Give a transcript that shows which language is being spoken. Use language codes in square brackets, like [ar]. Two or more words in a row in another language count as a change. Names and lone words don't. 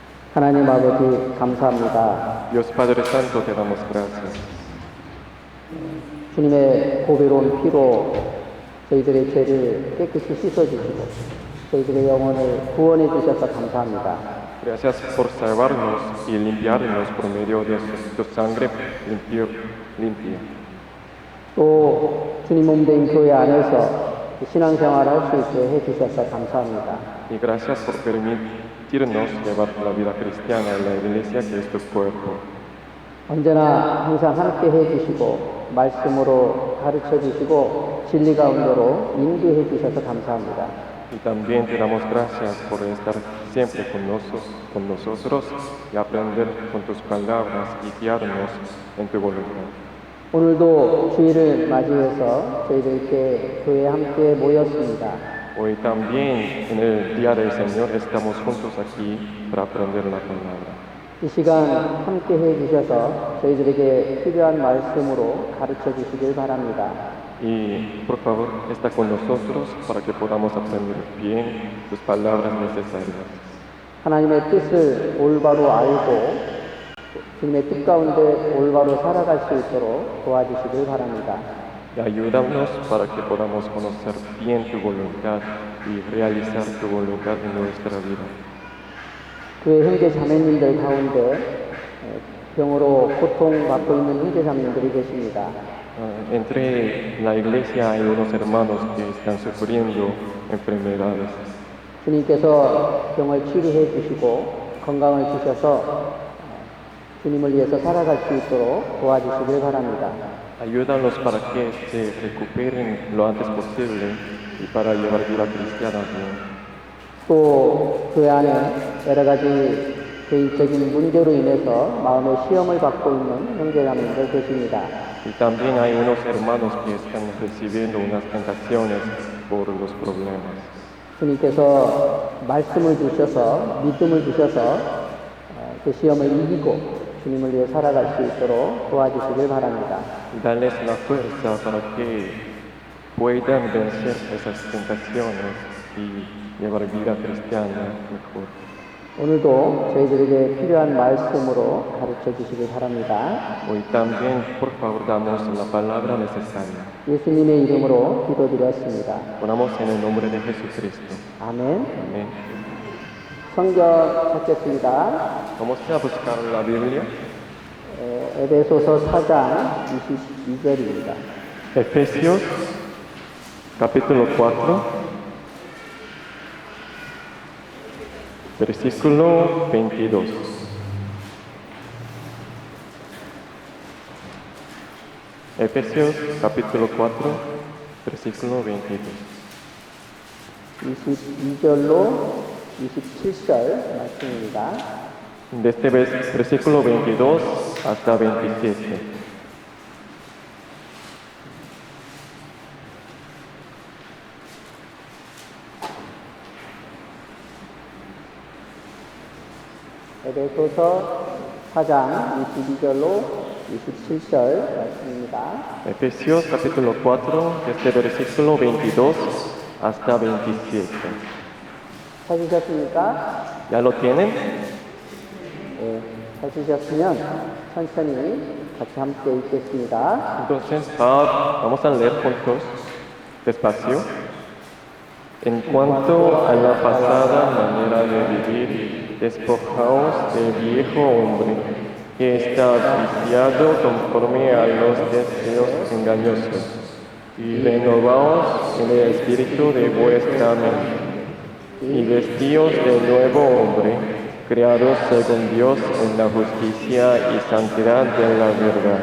[ko] 하나님 아버지 감사합니다. [es] Dios Padre Santo, te damos gracias. [ko] 주님의 보배로운 피로 저희들의 죄를 깨끗이 씻어주시고 저희들의 영혼을 구원해 주셔서 감사합니다. [es] Gracias por salvarnos y limpiarnos por medio de tu sangre limpia. [ko] 또 주님 몸된 교회 안에서 신앙생활을 할 수 있게 해주셔서 감사합니다. [es] Y gracias por permitirnos llevar la vida cristiana en la iglesia que es tu cuerpo. [ko] 언제나 항상 함께 해주시고 말씀으로 가르쳐 주시고 진리 가운데로 인도해 주셔서 감사합니다. [es] Y también te damos gracias por estar siempre con nosotros y aprender con tus palabras y guiarnos en tu voluntad. [ko] 오늘도 주일을 맞이해서 저희들 이렇게 교회에 함께 모였습니다. [es] Hoy también en el Día del Señor estamos juntos aquí para aprender la palabra. [ko] 이 시간 함께 해주셔서 저희들에게 필요한 말씀으로 가르쳐 주시길 바랍니다. [es] Y por favor, está con nosotros para que podamos aprender bien tus palabras necesarias. [ko] 하나님의 뜻을 올바로 알고 주님의 뜻 가운데 올바로 살아갈 수 있도록 도와주시길 바랍니다. [es] Y ayúdanos para que podamos conocer bien tu voluntad y realizar tu voluntad en nuestra vida. [ko] 교회 형제 자매님들 가운데 병으로 고통받고 있는 형제 자매님들이 계십니다. [es] Entre la iglesia hay unos hermanos que están sufriendo enfermedades. [ko] 주님께서 병을 치료해 주시고 건강을 주셔서 주님을 위해서 살아갈 수 있도록 도와주시길 바랍니다. [es] Ayúdanos para que se recuperen lo antes posible y para llevar vida cristiana bien. [ko] 또 교회 안에 여러 가지 개인적인 문제로 인해서 마음의 시험을 받고 있는 형제자매님들 계십니다. [es] Y también hay unos hermanos que están recibiendo unas tentaciones por los problemas. [ko] 주님께서 말씀을 주셔서 믿음을 주셔서 그 시험을 이기고 주님을 위해 살아갈 수 있도록 도와주시길 바랍니다. [es] Y darles la fuerza para que puedan vencer esas tentaciones y llevar vida cristiana mejor. [ko] 오늘도 저희들에게 필요한 말씀으로 가르쳐 주시길 바랍니다. [es] Hoy también, por favor, damos la palabra necesaria. [ko] 예수님의 이름으로 기도드렸습니다. [es] Oramos en el nombre de Jesucristo. [ko] 아멘. [es] Amén. [ko] 성경 찾겠습니다. [es] Vamos a buscar la Biblia. [ko] 에베소서 4장 22절입니다. [es] Efesios, capítulo 4, versículo 22. Efesios, capítulo 4, versículo 22. [ko] 22절로 27절 말씀입니다. [es] Desde versículo 22 hasta 27. [ko] 에베소서 4장 22절로 27절 말씀입니다. [es] Efesios capítulo 4, desde versículo 22 hasta 27. [ko] 찾으셨습니까? [es] ¿Ya lo tienen? [ko] 찾으셨으면 천천히 같이 함께 읽겠습니다. [es] Entonces vamos a leer juntos, despacio. En cuanto a la pasada manera de vivir, despojaos del viejo hombre que está viciado conforme a los deseos engañosos, y renovaos en el espíritu de vuestra mente, y vestíos del nuevo hombre, creados según Dios en la justicia y santidad de la verdad.